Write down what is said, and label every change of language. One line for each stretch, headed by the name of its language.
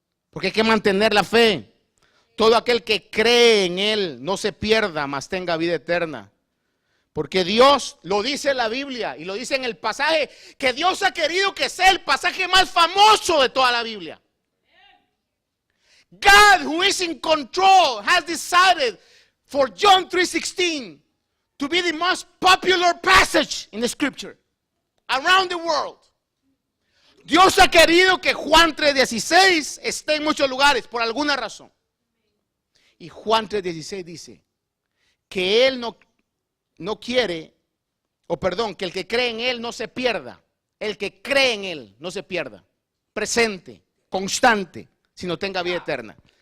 Spanish: Porque hay que mantener la fe. Todo aquel que cree en Él no se pierda, mas tenga vida eterna. Porque Dios, lo dice la Biblia y lo dice en el pasaje que Dios ha querido que sea el pasaje más famoso de toda la Biblia.
English: God, who is in control, has decided for John 3:16 to be the most popular passage in the scripture around the world.
Spanish: Dios ha querido que Juan 3:16 esté en muchos lugares por alguna razón. Y Juan 3:16 dice que Él no quiere, que el que cree en Él no se pierda. El que cree en Él no se pierda. Presente, constante, sino tenga vida eterna.